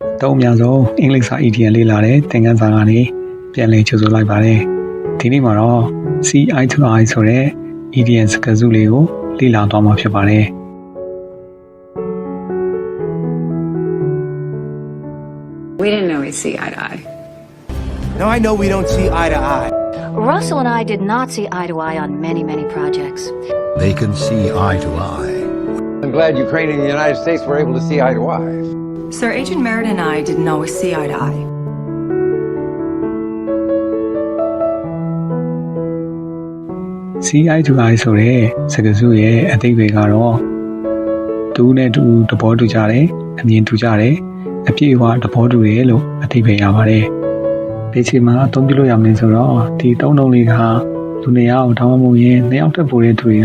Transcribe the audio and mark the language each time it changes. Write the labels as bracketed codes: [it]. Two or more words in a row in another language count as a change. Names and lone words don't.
[my] တုံးအများဆုံးအင်္ဂလိပ်စာ EDN လေ့လာတဲ့သင်ခန်းစာကနေပြန်လည်ကြိုဆိုလိုက်ပါတယ်ဒီနေ့မှာတော့ [en] CI to I [my] ဆိုတဲ့ EDN စကားစုလေးကိုလေ့လာသွားမှာဖြစ်ပါတယ် [en] We didn't know we'd see eye to eye. Now I know we don't see eye to eye. Russell and I did not see eye to eye on many projects. They can see eye to eye. I'm glad Ukraine and the United States were able to see eye to eye. Sir Agent Merritt and I didn't always see eye to eye. CI to I [my] ဆိုတဲ့စကားစုရဲ့အဓိပ္ပာယ်ကတော့တူနဲ့တူသဘောတူကြတယ်အမြင်တူကြတယ်အပြည့်အဝသဘောတူတယ်လို့အဓိပ္ပာယ်ရပါတယ်ဒီချိန်မှာအသုံးပြုလို့ရမယ်ဆိုတော့ဒီသုံးလုံးလေးကလူနှစ်ယောက်ဒါမှမဟုတ်ရင်နှစ်ယောက်တက်ပို့တဲ့သူတွေက